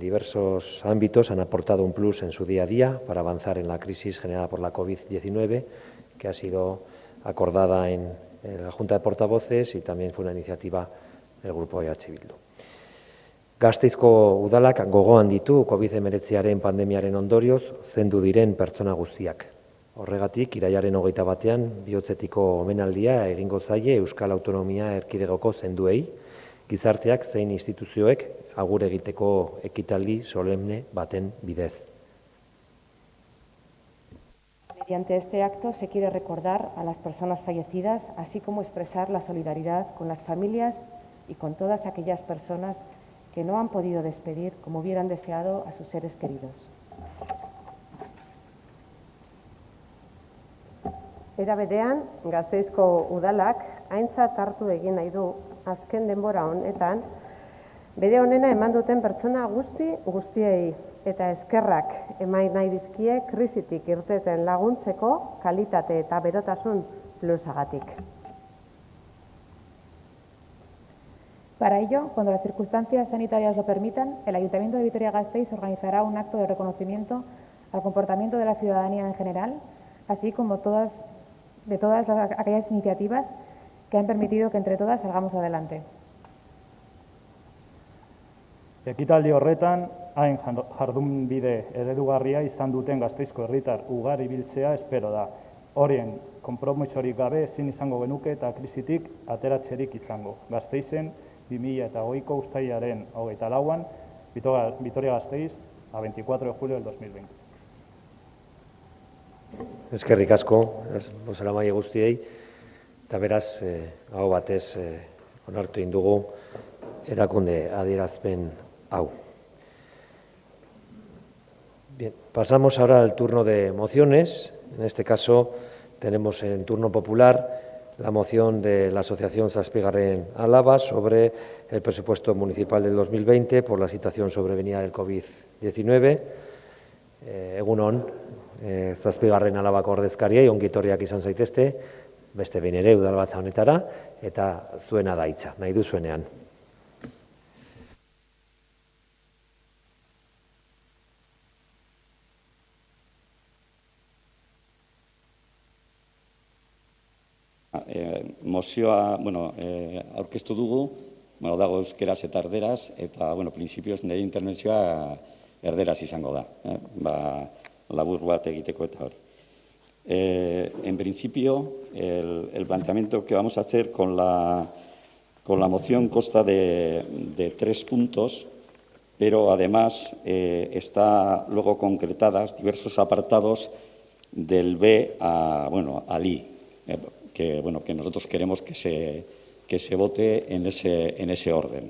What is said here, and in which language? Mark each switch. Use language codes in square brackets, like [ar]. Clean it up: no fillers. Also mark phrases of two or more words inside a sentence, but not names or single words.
[es] diversos ámbitos han aportado un plus en su día a día para avanzar en la crisis generada por la COVID-19, que ha sido acordada en la Junta de Portavoces y también fue una iniciativa del Grupo EH Bildu. [eu] Gasteizko udalak gogoan ditu COVID-19aren pandemiaren ondorioz zendu diren pertsona guztiak. Horregatik, irailaren 21ean bihotzetiko omenaldia egingo zaie Euskal Autonomia Erkidegoko zenduei, gizarteak zein instituzioek agur egiteko ekitaldi solemne baten bidez. [es] Mediante este acto se quiere recordar a las personas fallecidas, así como expresar la solidaridad con las familias y con todas aquellas personas que no han podido despedir como hubieran deseado a sus seres queridos. [eu] Era berean, Gasteizko udalak aintzat hartu egin nahi du azken denbora honetan bere onena eman duten pertsona guztiei eta eskerrak eman nahi dizkie krisitik irteten laguntzeko kalitate eta berotasun plusagatik. [es] Para ello, cuando las circunstancias sanitarias lo permitan, el Ayuntamiento de Vitoria-Gasteiz organizará un acto de reconocimiento al comportamiento de la ciudadanía en general, así como de todas aquellas iniciativas que han permitido que entre todas salgamos adelante. [eu] Ekitaldi horretan, hain jardunbide eredugarria izan duten Gasteizko herritar ugari biltzea espero da. Horien, konpromisorik gabe ezin izango genuke eta krisitik ateratzerik izango. Gasteizen 2020ko uztailaren 24an, Vitoria-Gasteiz, [es] a 24 de julio del 2020. [eu] Eskerrik asko, bozeramaile guztiei, eta beraz, hau batez onartu egin dugu erakunde adierazpen hau. [es] Bien, pasamos ahora al turno de mociones. En este caso tenemos en turno popular la moción de la Asociación Zazpigarren Álava sobre el presupuesto municipal del 2020 por la situación sobrevenida del COVID-19. [eu] Egun on, Zazpigarren Álabako ordezkariei ongi etorriak izan zaitezte, beste behin ere udalbatza honetara, eta zuena da hitza, nahi duzuenean. Mozioa, aurkeztu dugu, dago euskeraz eta erderaz, eta, prinsipioz nire intervenzioa erderaz izango da, labur bat egiteko eta hori. [es] En principio, el planteamiento que vamos a hacer con con la moción consta de 3 puntos, pero además está luego concretadas diversos apartados del B al I, que nosotros queremos que se vote en ese orden.